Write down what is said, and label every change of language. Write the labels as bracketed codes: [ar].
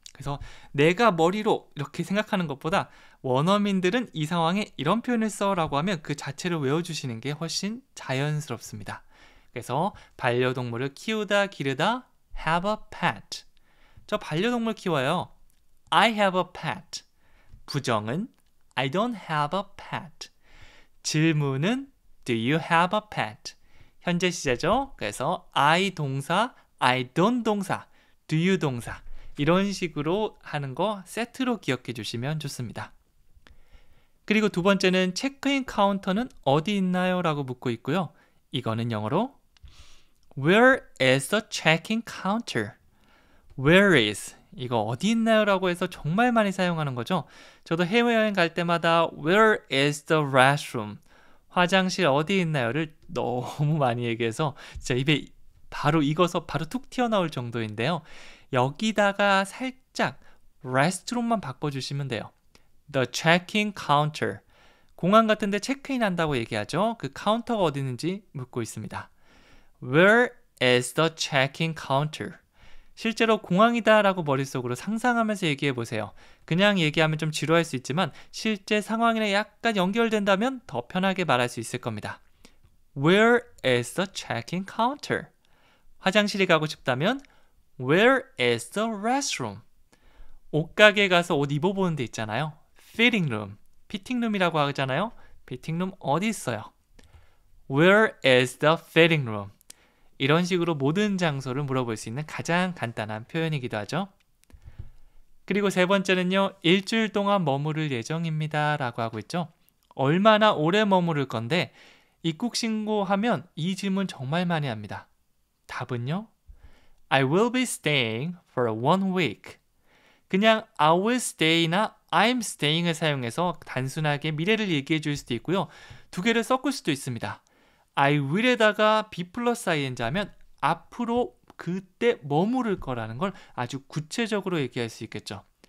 [ko] 그래서 내가 머리로 이렇게 생각하는 것보다 원어민들은 이 상황에 이런 표현을 써 라고 하면 그 자체를 외워주시는 게 훨씬 자연스럽습니다. 그래서 반려동물을 키우다, 기르다, have a pet. 저 반려동물 키워요. [en] I have a pet. [ko] 부정은 [en] I don't have a pet. [ko] 질문은 [en] Do you have a pet? [ko] 현재 시제죠. 그래서 I 동사, I don't 동사, do you 동사 이런 식으로 하는 거 세트로 기억해 주시면 좋습니다. 그리고 두 번째는 체크인 카운터는 어디 있나요? 라고 묻고 있고요. 이거는 영어로 [en] Where is the check-in counter? [ko] Where is 이거 어디 있나요? 라고 해서 정말 많이 사용하는 거죠. 저도 해외여행 갈 때마다 [en] Where is the restroom? [ko] 화장실 어디 있나요를 너무 많이 얘기해서 진짜 입에 바로 익어서 바로 툭 튀어나올 정도인데요. 여기다가 살짝 restroom만 바꿔주시면 돼요. [en] The check-in counter. [ko] 공항 같은 데 체크인 한다고 얘기하죠. 그 카운터가 어디 있는지 묻고 있습니다. [en] Where is the check-in counter? [ko] 실제로 공항이다 라고 머릿속으로 상상하면서 얘기해 보세요. 그냥 얘기하면 좀 지루할 수 있지만 실제 상황이랑 약간 연결된다면 더 편하게 말할 수 있을 겁니다. [en] Where is the check-in counter? [ko] 화장실에 가고 싶다면 [en] Where is the restroom? [ko] 옷가게 가서 옷 입어보는 데 있잖아요. fitting room, 피팅룸이라고 하잖아요. 피팅룸 어디 있어요? [en] Where is the fitting room? [ko] 이런 식으로 모든 장소를 물어볼 수 있는 가장 간단한 표현이기도 하죠. 그리고 세 번째는요. 일주일 동안 머무를 예정입니다 라고 하고 있죠. 얼마나 오래 머무를 건데 입국 신고하면 이 질문 정말 많이 합니다. 답은요. [en] I will be staying for 1 week. [ko] 그냥 [en] I will stay [ko] 나 [en] I'm staying [ko] 을 사용해서 단순하게 미래를 얘기해 줄 수도 있고요. 두 개를 섞을 수도 있습니다. I will에다가 be 플러스 ing 하면 앞으로 그때 머무를 거라는 걸 아주 구체적으로 얘기할 수 있겠죠.